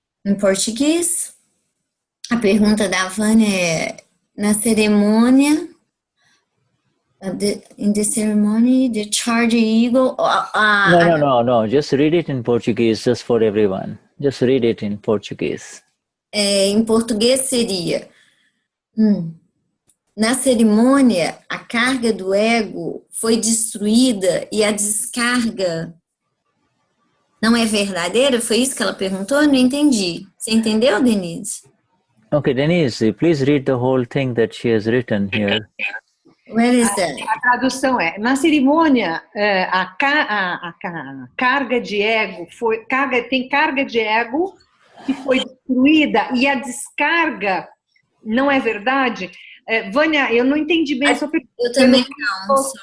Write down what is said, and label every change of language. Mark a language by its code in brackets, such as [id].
[pt] Em português, a pergunta da Vânia é, na cerimônia, [en] in the ceremony, the charge eagle... No, just read it in Portuguese, just for everyone. Just read it in Portuguese. [pt] Em português seria... Na cerimônia, a carga do ego foi destruída e a descarga não é verdadeira? Foi isso que ela perguntou? Eu não entendi. Você entendeu, Denize? [en] Okay, Denize, please read the whole thing that she has written here. Where is that? [pt] A tradução é, na cerimônia, a carga de ego tem carga de ego que foi destruída e a descarga não é verdade? Vânia, eu não entendi bem a sua pergunta. Eu também não,